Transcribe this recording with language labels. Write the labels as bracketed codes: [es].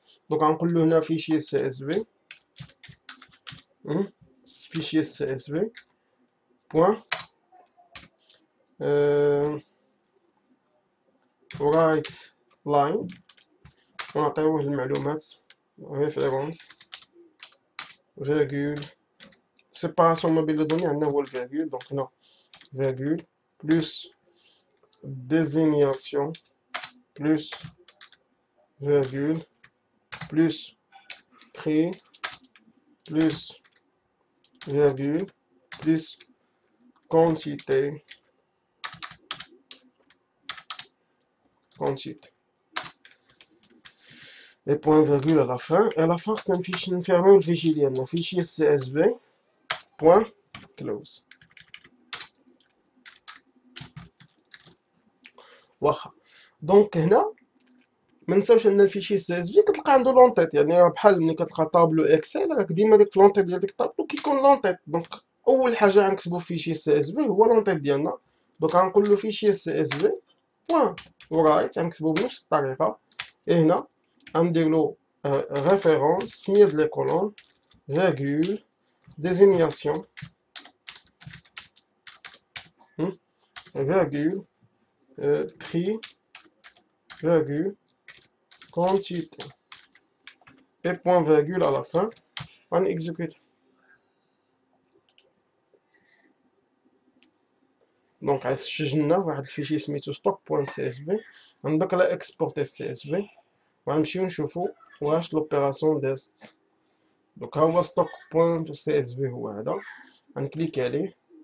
[ar] دونك غنقول له هنا فيشي CSV فيشي CSV بوان write line ونعطيوه المعلومات [fr] référence virgule séparation [ar] ما بين لي دوني عندنا هو الفيرغول. [fr] دونك هنا virgule plus désignation plus virgule plus prix plus virgule plus quantité et point virgule à la fin. Et à la fin c'est un fichier fermé le fichier [ar] ديالنا [fr] fichier CSV point close. [ar] واخا دونك هنا ما نساوش ان الفيشي CSV كتلقى عنده لونطيت يعني بحال ملي كتلقى طابلو اكسل راك ديما ديك لونطيت ديال ديك الطابلو كيكون لونطيت. دونك اول حاجه غنكتبو فيشي CSV هو لونطيت ديالنا. دونك غنقول له فيشي CSV بوان ورايت غنكتبو بنفس الطريقه. هنا غندير له [fr] référence سميه د لي كولون virgule désignation virgule prix virgule quantité et point virgule à la fin. On exécute. [ar] دونك عسجلنا واحد الفيشي سميتو stock.csv. غندوك على اكسبورتي CSV وغنمشيو نشوفو واش لوبيراسيون دازت. دوك ها هو stock.csv هو هذا، غنكليك عليه.